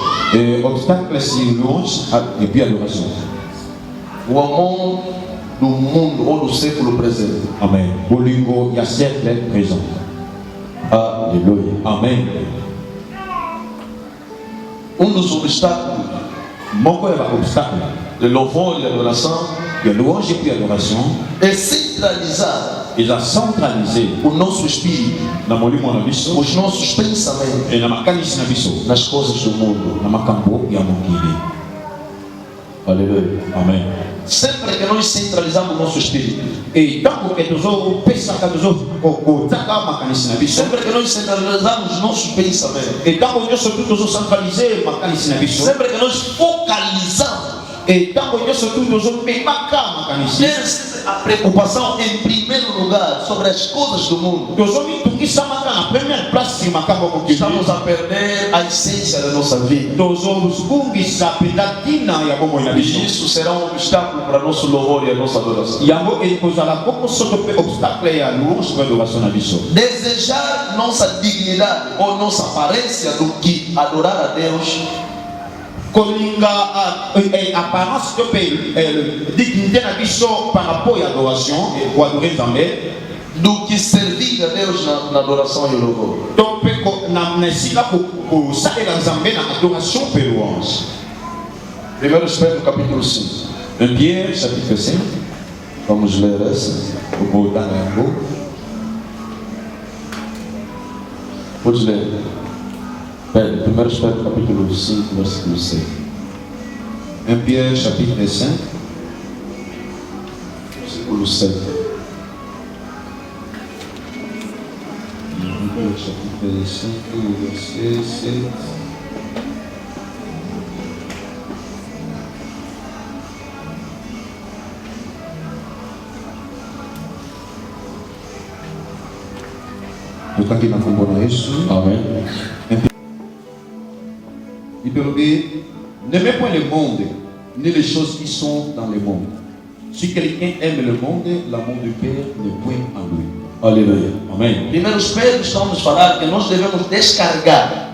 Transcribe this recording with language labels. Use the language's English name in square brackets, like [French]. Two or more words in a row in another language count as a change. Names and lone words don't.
[French] Obstacle sur louange et puis adoration. [Portuguese] O amor do mundo ou do século presente. [Lingala] Amen. Bolingo ya [French] siècle présent. [Portuguese] Aleluia. [Lingala] Amen. [Portuguese] Um dos obstáculos [Lingala] Moko ya obstacle [Portuguese] de louvor e adoração [Lingala] ya [French] louange et puis adoration [Portuguese] é centralizar [Lingala] eza centralisé [Portuguese] o nosso espírito, [Lingala] na molimo na biso [Portuguese] os nossos pensamentos [Lingala] e na makanisi na biso [Portuguese] nas coisas do mundo. [Lingala] na makambo ya mokili. [Portuguese] Aleluia. [Lingala] Amen. [Portuguese] Sempre que nós centralizamos o nosso espírito, [Lingala] E tanto que tozopesaka kozaka makanisi na biso [Portuguese] sempre que nós centralizamos os nossos pensamentos, [Lingala] e tanto nyonso tu tozocentralize makanisi na biso [Portuguese] sempre que nós focalizamos [French] Et tant que surtout nous sommes ici. [Portuguese] A preocupação em primeiro lugar sobre as coisas do mundo. Estamos a perder a essência da nossa vida. E isso será um obstáculo para nosso louvor e a nossa adoração. Desejar nossa dignidade ou nossa aparência do que adorar a Deus. [French] Kolinga apparence de dignité [Lingala] na biso [French] par rapport à l'adoration et pour adorer Nzambe [Portuguese] do que servir a Deus na adoração e louvor. [French] Donc [Lingala] na nesika [French] pour saluer Nzambe na adoration et louange. [Portuguese] 1 Pedro capítulo 5. [French] 1 Pierre chapitre 5. [Portuguese] Vamos ler essa. Pode ler. Pedro, 1 Pedro capítulo 5, versículo 6. [French] 1 Pierre chapitre 5, [Portuguese] versículo 7. [French] 1 Pierre chapitre 5, verset 7. [Portuguese] Aqui na Fumbona isso. Amém. [French] Il peut dire, n'aimez point le monde, ni les choses qui sont dans le monde. Si quelqu'un aime le monde, l'amour du Père n'est point en lui. [Portuguese] Aleluia. Amém. Primeiro Pedro está nos falar que nós devemos descargar.